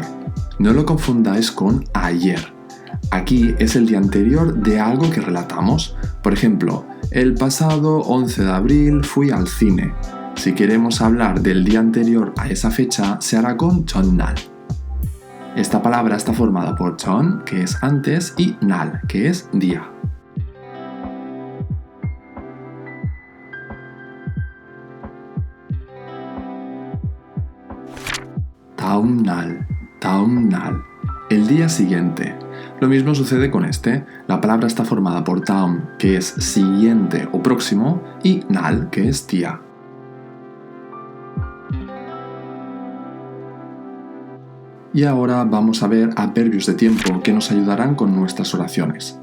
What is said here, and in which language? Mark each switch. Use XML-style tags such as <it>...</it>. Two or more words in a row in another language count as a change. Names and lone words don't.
<es>No lo confundáis con ayer. Aquí es el día anterior de algo que relatamos. Por ejemplo, el pasado 11 de abril fui al cine. Si queremos hablar del día anterior a esa fecha, se hará con 전날. Esta palabra está formada por 전, que es antes, y 날, que es día.</es> <ko>다음 날, 다음 날,</ko> <es>el día siguiente. Lo mismo sucede con este. La palabra está formada por daum, que es siguiente o próximo, y 날, que es día. Y ahora vamos a ver adverbios de tiempo que nos ayudarán con nuestras oraciones.</es>